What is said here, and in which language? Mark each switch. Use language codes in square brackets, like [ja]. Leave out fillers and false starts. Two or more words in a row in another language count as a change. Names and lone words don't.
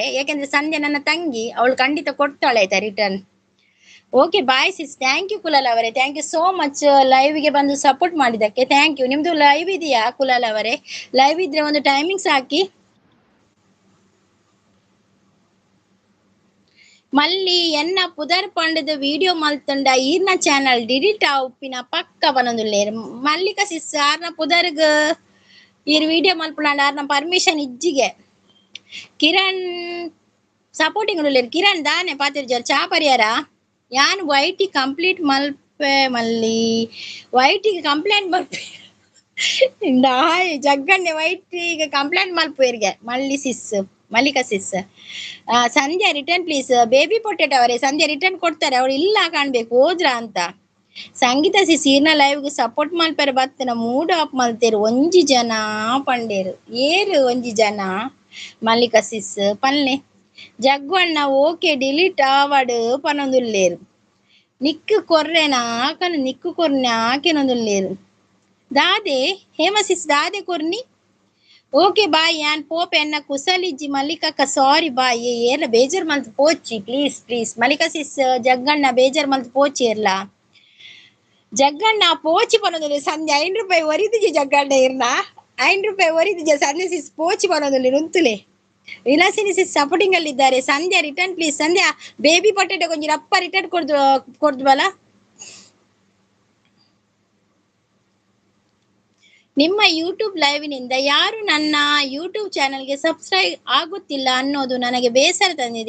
[kn] ಯಾಕೆಂದ್ರೆ ಸಂಧ್ಯಾ ನನ್ನ ತಂಗಿ, ಅವಳು ಖಂಡಿತ ಕೊಡ್ತಾಳೆ ಆಯ್ತಾ ರಿಟರ್ನ್. [en] okay bye sis. thank you [kn] ಕುಲಾಲ್ ಅವರೇ, [en] thank you so much [kn] ಲೈವ್ಗೆ ಬಂದು ಸಪೋರ್ಟ್ ಮಾಡಿದ್ದಕ್ಕೆ. [en] thank you. [kn] ನಿಮ್ದು ಲೈವ್ ಇದೆಯಾ ಕುಲಾಲ್ ಅವರೇ? ಲೈವ್ ಇದ್ರೆ ಒಂದು ಟೈಮಿಂಗ್ಸ್ ಹಾಕಿ. [tcy] ಮಲ್ಲಿ ಎನ್ನ ಪುದರ್ ಪಂಡದ ವಿಡಿಯೋ ಮಲ್ತಂಡ ಈರ್ನ [en] channel delete [tcy] ಆ ಉಪ್ಪಿನ ಪಕ್ಕ ಬನೊಂದುಲ್ಲೇರು ಮಲ್ಲಿಕಾ ಸಿಸ್ ಆರ್ನ ಪುದರ್ಗ್ ಈರ್ ವಿಡಿಯೋ ಮಲ್ಪುಂಡ ಆರ್ನ ಪರ್ಮಿಷನ್ ಇಜ್ಜಿಗೆ. ಕಿರಣ್ ಸಪೋರ್ಟಿಂಗ್ ಉಳ್ಳೇರು. ಕಿರಣ್ ದಾನೆ ಪಾತಿರ್ ಚಾ ಪರಿಹಾರ ಯಾನ್ ವೈಟಿ ಕಂಪ್ಲೀಟ್ ಮಲ್ಪೆ ಮಲ್ಲಿ ವೈಟಿಗೆ ಕಂಪ್ಲೇಂಟ್ ಮಲ್ಪೆ ಜಗ್ಗಣ್ಣೆ ವೈಟಿಗೆ ಕಂಪ್ಲೇಂಟ್ ಮಲ್ಪುವರಿಗೆ ಮಲ್ಲಿಕಾ ಸಿಸ್. [en] Sandhya return please. [kn] ಬೇಬಿ ಪೊಟೆಟೊ ಅವರೇ ಸಂಧ್ಯಾ ರಿಟರ್ನ್ ಕೊಡ್ತಾರೆ, ಅವ್ರು ಇಲ್ಲ ಕಾಣ್ಬೇಕು ಹೋದ್ರ ಅಂತ. [tcy] ಸಂಗೀತ ಸಿಸ್ ಈರ್ನ ಲೈವ್ಗೆ ಸಪೋರ್ಟ್ ಮಲ್ಪರೆ ಬತ್ತನ [en] mood off [tcy] ಮಲ್ತೇರು ಒಂಜಿ ಜನ ಪಂಡೇರು ಏರು ಒಂಜಿ ಜನ ಮಲ್ಲಿಕಾ ಸಿಸ್ ಪಲ್ಲೆ. ಜಗ್ಗು ಅಣ್ಣ [en] okay delete [tcy] ಆವಡ್ ಪನೊಂದುಲ್ಲೇರು ನಿಕ್ಕು ಕೊರ್ರೆನಾ ನಿಕ್ಕು ಕೊರ್ನೆ ಆಕೆನೊಂದುಲ್ಲೇರು. ದಾದೆ ಹೇಮಾ ಸಿಸ್ ದಾದೆ ಕೊರ್ನಿ. [en] okay bye [tcy] ಯಾನ್ ಪೋಪ್ ಎನ್ನ ಕುಸಲಿಜ್ಜಿ ಮಲ್ಲಿಕಕ್ಕ [en] sorry bye [tcy] ಏರ್ಲ ಬೇಜಾರ್ ಮಲ್ತ್ ಪೋಚಿ ಪ್ಲೀಸ್ ಮಲ್ಲಿಕಾ ಸಿಸ್ ಜಗ್ಗಣ್ಣ ಬೇಜಾರ್ ಮಲ್ತ್ ಪೋಚಿ ಇರ್ಲ ಜಗ್ಗಣ್ಣ ಪೋಚಿ ಪನೊಂದುಲ್ಲೆ ಸಂಧ್ಯಾ 5 ರೂಪಾಯಿ ಒರಿದಿಜೆ ಜಗ್ಗಣ್ಣ ಇರ್ನ 5 ರೂಪಾಯಿ ಒರಿದಿಜೆ ಸಂಧ್ಯಾ ಸಿಸ್ ಪೋಚಿ ಪನೊಂದುಲ್ಲೆ ನುಂತುಲೆ. [kn] ವಿಲಾಸಿನಿ ಸಿಸ್ ಸಪೋರ್ಟಿಂಗ್ ಅಲ್ಲಿ ಇದ್ದಾರೆ. ಸಂಧ್ಯಾ [en] return please. [tcy] ಸಂಧ್ಯಾ ಬೇಬಿ ಪೊಟೆಟೊ ಕೊಂಚ ರಪ್ಪ ರಿಟರ್ನ್ ಕೊಡ್ದು ಬಲ. [kn] ನಿಮ್ಮ ಯೂಟ್ಯೂಬ್ ಲೈವ್ನಿಂದ ಯಾರು ನನ್ನ ಯೂಟ್ಯೂಬ್ ಚಾನೆಲ್ಗೆ ಸಬ್ಸ್ಕ್ರೈಬ್ ಆಗುತ್ತಿಲ್ಲ ಅನ್ನೋದು ನನಗೆ ಬೇಸರ ತಂದಿದೆ.